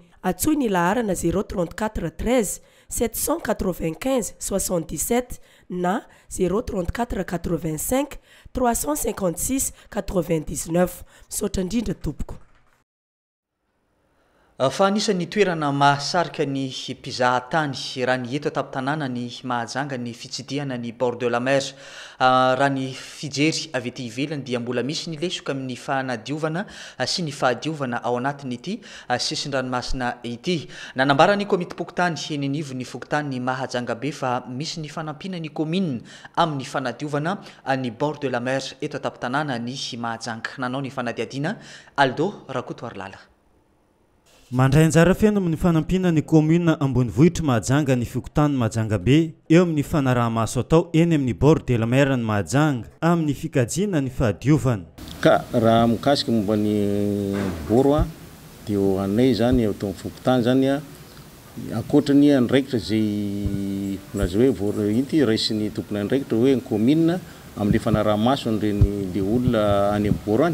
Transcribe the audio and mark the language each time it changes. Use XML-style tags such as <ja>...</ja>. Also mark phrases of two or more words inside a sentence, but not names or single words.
<mg>Atsoy ny laharana 034 13 795 77 na 034 85 356 99 misaotra indrindra tompoko. Fa anisan'ny toerana mahasarika ny mpizahatany raha ny eto ataptanàna ny Mahajanga ny fitsidiana ny</mg> <fr>bord de la mer</fr> <mg>raha ny fijery avy ety ivelany dia mbola misy ny lesoka amin'ny fanadiovana sy ny fahadiovana ao anatin'ity sisin-dranomasina ity. Nanambarany komity pokotany eny anivo ny fokotany ny Mahajanga be fa misy ny fanampina ny commune amin'ny fanadiovana ny</mg> <fr>bord de la mer</fr> <mg>eto ataptanàna ny Mahajanga. Nanao ny fanadiadiana Aldo Rakotoarlala. Mandray anjara fiaino amin'ny fanampina ny commune Ambonivohitra Mahajanga ny fikotany Mahajanga be eo amin'ny fanaraha-maso atao eny amin'ny</mg> <fr>bord de la mer</fr> <mg>ny Mahajanga amin'ny fikajiana ny fahadiovana. Ka raha mikasika momba ny boro dia ho anay zany eo tao fikotany zany ankoatrany andraikitra zay nazy hoe voro inty raisiny tompony andraikitra hoe ny commune amin'ny fanaraha-maso an'ireny le olona any amin'ny boro any.</mg>